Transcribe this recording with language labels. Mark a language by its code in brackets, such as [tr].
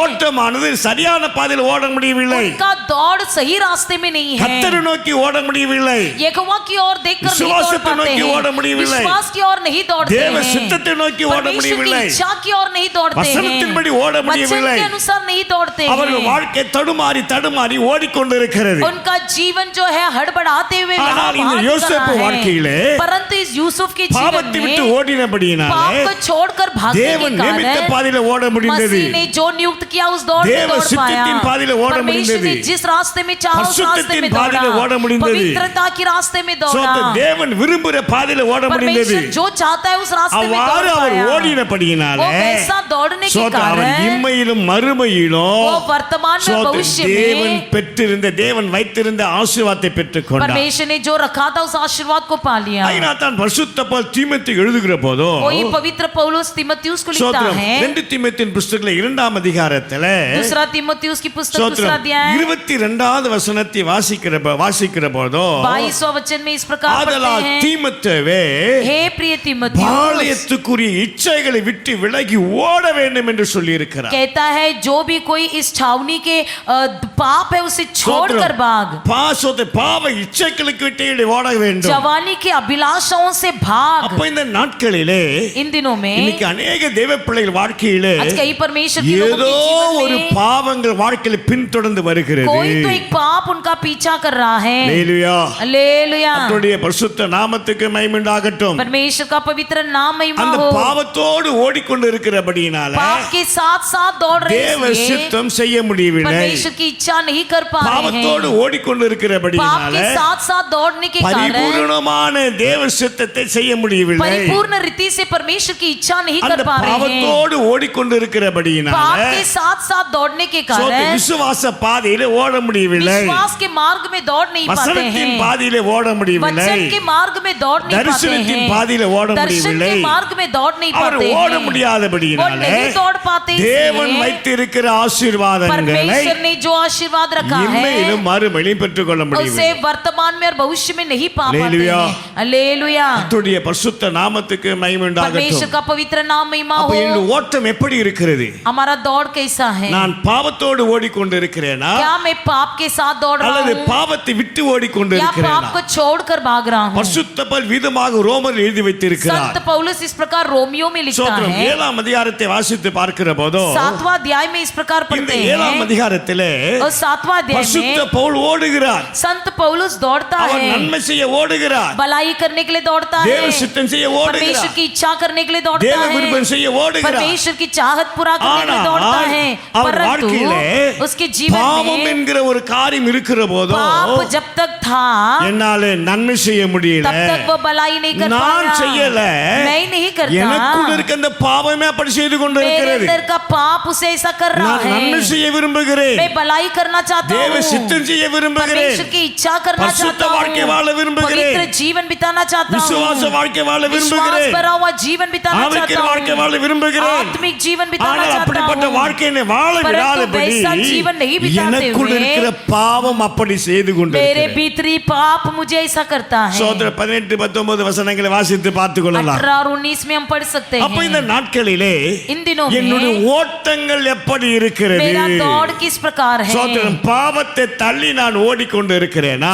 [ta] ஓட்டமானது சரியான பாதையில் ஓட முடியவில்லை. [hi] उनका दौड़ सही रास्ते में नहीं है। [ta] கர்த்தரை நோக்கி ஓட முடியவில்லை. [hi] यहोवा की ओर देखकर नहीं दौड़ [ta] விசுவாசத்தை [hi] पाते [ta] நோக்கி ஓட [hi] हैं, [ta] முடியவில்லை. [hi] विश्वास की ओर नहीं दौड़ते [ta] தேவ [hi] हैं, [ta] சித்தத்தை நோக்கி ஓட [hi] परमेश्वर की [ta] முடியவில்லை. [hi] इच्छा की ओर नहीं दौड़ते हैं, [ta] வசனத்தின்படி ஓட [hi] वचन [ta] முடியவில்லை. [hi] के अनुसार नहीं दौड़ते [ta] அவர்கள் [hi] हैं। [ta] வாழ்க்கை தடுமாறி ஓடிக்கொண்டு இருக்கிறது. [hi] उनका जीवन जो है हड़बड़ाते हुए [ta] ஆனால் இந்த [hi] वहाँ [ta] யோசேப்பு [hi] भाग रहा [ta] வாழ்க்கையிலே [hi] है, परंतु इस यूसुफ के जीवन [ta] பாவத்தை விட்டு [hi] में पाप [ta] ஓடினபடியினாலே [hi] को छोड़कर भागने [ta] தேவன் [hi] के [ta] நியமித்த [hi] कारण [ta] பாதையில ஓட முடிந்தது. [hi] मसीह ने जो नियुक्त किया उस दौड़ में [ta] தேவ [hi] दौड़ पाया। [ta] சித்தத்தின் பாதையில ஓட [hi] परमेश्वर ने [ta] முடிந்தது. [hi] जिस रास्ते में चाहा उस रास्ते [ta] பரிசுத்தத்தின் [hi] में [ta] பாதையில ஓட [hi] दौड़ा, [ta] முடிந்தது. [hi] पवित्रता की रास्ते में दौड़ा, [ta] சோத்திரம், தேவன் விரும்புகிற பாதையில ஓட முடிந்தது. [hi] परमेश्वर जो चाहता है उस रास्ते में [ta] அவ்வாறு [hi] दौड़ [ta] அவர் [hi] पाया। [ta] ஓடினபடியினால [hi] वो वैसा दौड़ने के [ta] சோத்திரம், அவர் [hi] कारण [ta] இம்மையிலும் மறுமையிலும் [hi] वो वर्तमान में [ta] சோத்திரம், [hi] भविष्य [ta] தேவன் [hi] में [ta] பெற்றிருந்த தேவன் வைத்திருந்த ஆசீர்வாதத்தை பெற்றுக்கொண்டார். [hi] परमेश्वर ने जो रखा था उस आशीर्वाद को पा लिया। [ta] அதனால் தான் பரிசுத்த பவுல் தீமோத்தேயுக்கு எழுதுகிற போதோ [hi] वही पवित्र पौलुस तीमुथियुस को लिखता [ta] சோத்திரம், [hi] है, [ta] 2 தீமோத்தேயின் புத்தகத்துல 2ஆம் அதிகாரத்துல [hi] दूसरा तीमुथियुस की पुस्तक दूसरा [ta] சோத்திரம், [hi] अध्याय [ta] 22வது வசனத்தை வாசிக்கிற போதோ [hi] 22वां वचन में इस प्रकार पढ़ते [ta] ஆதலால் [hi] हैं, [ta] தீமோத்தேயுவே [hi] हे प्रिय तीमुथियुस, [ta] பாளையத்துக்குரிய இச்சைகளை விட்டு விலகி ஓட வேண்டும் என்று சொல்லி இருக்கிறார். [hi] कहता है जो भी कोई इस छावनी के पाप है उसे छोड़कर भाग, [ta] பாவ இச்சைகளுக்கு விட்டு ஓட வேண்டும். [hi] जवानी के अभिलाषाओं से भाग। [ta] அப்ப இந்த நாட்களிலே [hi] इन दिनों में [ta] இன்னைக்கு [hi] अनेक [ta] தேவ பிள்ளைகள் வாழ்க்கையிலே [hi] आज कई परमेश्वर के लोगों [ta] ஏதோ [hi] के जीवन [ta] ஒரு [hi] में [ta] பாவங்கள் வாழ்க்கையில பின்தொடர்ந்து வருகிறது. [hi] कोई तो एक पाप उनका पीछा कर रहा है। [ta] ஹல்லேலூயா. [hi] हालेलुया। [ta] கர்த்தருடைய பரிசுத்த நாமத்துக்கு மகிமை உண்டாகட்டும். [hi] परमेश्वर का पवित्र नाम महिमा [ta] அந்த [hi] हो। [ta] பாவத்தோடு ஓடிக்கொண்டு இருக்கிறபடினால [hi] पाप के साथ साथ दौड़ रहे [ta] தேவ [hi] हैं, [ta] சித்தம் செய்ய முடியவில்லை. [hi] परमेश्वर की इच्छा नहीं कर पा रहे [ta] பாவத்தோடு [hi] हैं, [ta] ஓடிக்கொண்டு [hi] पाप [ta] இருக்கிறபடினால [hi] के साथ साथ दौड़ने के कारण [ta] பரிபூரணமான தேவ சித்தத்தை செய்ய முடியவில்லை. [hi] परिपूर्ण रीति से परमेश्वर की इच्छा नहीं [ta] அந்த [hi] कर पा रहे हैं, [ta] பாவத்தோடு ஓடிக்கொண்டு இருக்கிறபடினால [hi] पाप के साथ साथ दौड़ने के कारण [ta] விசுவாச பாதையில ஓட முடியவில்லை. [hi] विश्वास के मार्ग में दौड़ नहीं पाते [ta] வசனத்தின் [hi] हैं, [ta] பாதையில ஓட முடியவில்லை. [hi] वचन के मार्ग में दौड़ नहीं पाते [ta] தரிசனத்தின் [hi] हैं, [ta] பாதையில ஓட [hi] दर्शन [ta] முடியவில்லை. [hi] के मार्ग में दौड़ नहीं [ta] அவர் [hi] पाते [ta] ஓட [hi] हैं, वो [ta] முடியாதபடினால [hi] नहीं दौड़ पाते, [ta] தேவன் [hi] इसलिए [ta] வைத்திருக்கிற ஆசீர்வாதங்களை [hi] परमेश्वर ने जो आशीर्वाद रखा है [ta] இம்மையிலும் மறுமையிலும் பெற்றுக்கொள்ள [hi] उसे [ta] முடியவில்லை. [hi] वर्तमान में और भविष्य में नहीं पा पाते हालेलुया। हैं। हालेलुया। [ta] கர்த்தருடைய பரிசுத்த நாமத்துக்கு மகிமை [hi] परमेश्वर [ta] உண்டாகட்டும். [hi] का पवित्र नाम महिमा [ta] அப்ப இந்த [hi] हो। [ta] ஓட்டம் எப்படி இருக்கிறது? [hi] हमारा दौड़ कैसा है? [ta] நான் பாவத்தோடு ஓடிக்கொண்டு இருக்கிறேனா [hi] क्या मैं पाप के साथ दौड़ रहा [ta] அல்லது [hi] हूँ [ta] பாவத்தை விட்டு ஓடிக்கொண்டு [hi] या पाप [ta] இருக்கிறேனா? [hi] को छोड़कर भाग रहा हूँ? [ta] பரிசுத்த பவுல் விதமாக ரோமர் எழுதி வைத்திருக்கிறார். [hi] संत पौलुस इस प्रकार रोमियो में लिखता [ta] சோத்திரம், [hi] है, [ta] 7ஆம் அதிகாரத்தை வாசித்து பார்க்கிற போதோ [hi] 7वां अध्याय में इस प्रकार [ta] இந்த [hi] पढ़ते [ta] 7ஆம் [hi] हैं, [ta] அதிகாரத்திலே [hi] और 7वां अध्याय [ta] பரிசுத்த [hi] में [ta] பவுல் ஓடுகிறார். [hi] संत पौलुस दौड़ता [ta] அவன் [hi] है, [ta] நன்மை செய்ய ஓடுகிறார். [hi] भलाई करने के लिए दौड़ता [ta] தேவ [hi] है, [ta] சித்தம் செய்ய [hi] परमेश्वर [ta] ஓடுகிறார். [hi] की इच्छा करने के लिए दौड़ता [ta] தேவ [hi] है, [ta] விருப்பம் செய்ய ஓடுகிறார். [hi] परमेश्वर की चाहत पूरा करने के लिए दौड़ता है, [ta] அவர் வாழ்க்கையிலே [hi] परंतु उसके जीवन [ta] பாவம் [hi] में [ta] என்கிற ஒரு காரியம் இருக்கிற போதோ [hi] पाप जब तक था [ta] என்னால நன்மை செய்ய முடியல, [hi] तब तक वो भलाई नहीं कर [ta] நான் [hi] पाया, [ta] செய்யல, [hi] मैं नहीं करता, [ta] எனக்குள்ள இருக்க அந்த பாவமே அப்படி செய்து கொண்டு [hi] मेरे [ta] இருக்கிறது. [hi] अंदर का पाप उसे ऐसा कर रहा [ta] நான் நன்மை [hi] है, [ta] செய்ய விரும்புகிறேன், [hi] मैं भलाई करना चाहता [ta] தேவ [hi] हूँ, [ta] சித்தம் செய்ய விரும்புகிறேன், [hi] परमेश्वर की इच्छा करना [ta] பரிசுத்த [hi] चाहता [ta] வாழ்க்கை வாழ [hi] हूँ, [ta] விரும்புகிறேன், [hi] पवित्र जीवन बिताना चाहता [ta] விசுவாச [hi] हूँ, [ta] வாழ்க்கை வாழ [hi] विश्वास [ta] விரும்புகிறேன், [hi] भरा हुआ जीवन बिताना [ta] ஆவிக்குரிய [hi] चाहता [ta] வாழ்க்கை வாழ [hi] हूँ, [ta] விரும்புகிறேன். [hi] आत्मिक जीवन बिताना [ta] ஆனால் [hi] चाहता [ta] அப்படிப்பட்ட [hi] हूँ, [ta] வாழ்க்கையை வாழ [hi] परंतु [ta] விடாதபடி [hi] वैसा जीवन नहीं बिताते [ta] எனக்குள் [hi] हुए [ta] இருக்கிற பாவம் அப்படி செய்து [hi] मेरे [ta] கொண்டிருக்கிறது. [hi] भीतरी पाप मुझे ऐसा करता है। [ta] சோதர 18-19 வசனங்களை வாசித்து பார்த்துக் கொள்ளலாம். [hi] 18 और 19 में हम पढ़ सकते [ta] அப்ப [hi] हैं। [ta] இந்த நாட்களிலே [hi] इन दिनों [ta] என்னுடைய [hi] में [ta] ஓட்டங்கள் எப்படி இருக்கிறது? [hi] मेरा दौड़ किस प्रकार है? [ta] சோதரன், பாவத்தை தள்ளி நான் ஓடிக்கொண்டு இருக்கிறேனா?